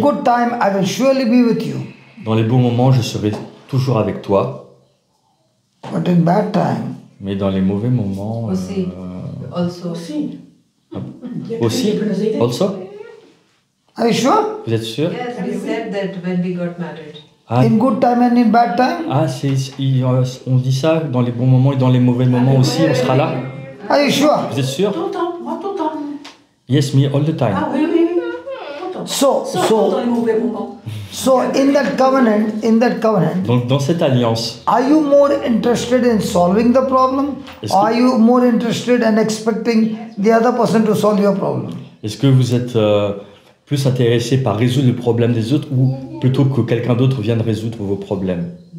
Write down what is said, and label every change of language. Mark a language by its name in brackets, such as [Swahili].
[English] good time I will surely be with you, [French] Dans les bons moments, je serai toujours avec toi, [English] but in bad time, [French] mais dans les mauvais moments Aussi. [English] Also. [French] aussi. [English] Also? are you sure? [French] Vous êtes sûr? [English] Yes, we said that when we got married. [French] Ah, [English] In good time and in bad time? [French] on dit ça dans les bons moments et dans les mauvais moments aussi, on sera là. [English] Are you sure? [French] Vous êtes sûr? Tout le temps, moi tout le temps. [English] Yes, me all the time. [French] Ah oui, oui, oui. Tout le temps. [English] So [French] Dans les mauvais moments. [English] so in that covenant, [French] Donc dans cette alliance, [English] are you more interested in solving the problem, [French] Est-ce [English] or [French] que- [English] are you more interested in expecting the other person to solve your problem? [French] est-ce que vous êtes plus intéressé par résoudre le problème des autres ou plutôt que quelqu'un d'autre vienne résoudre vos problèmes?